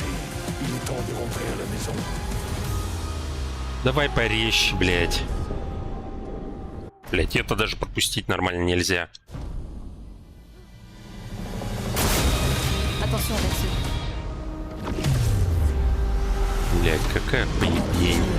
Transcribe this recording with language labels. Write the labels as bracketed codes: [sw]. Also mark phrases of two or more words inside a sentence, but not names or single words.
[fr] Il est temps de rentrer à la maison. [ru] Давай порежь, блядь. Блядь, это даже пропустить нормально нельзя. [fr] Attention avec ceux. [ru] Блядь, какая поебень.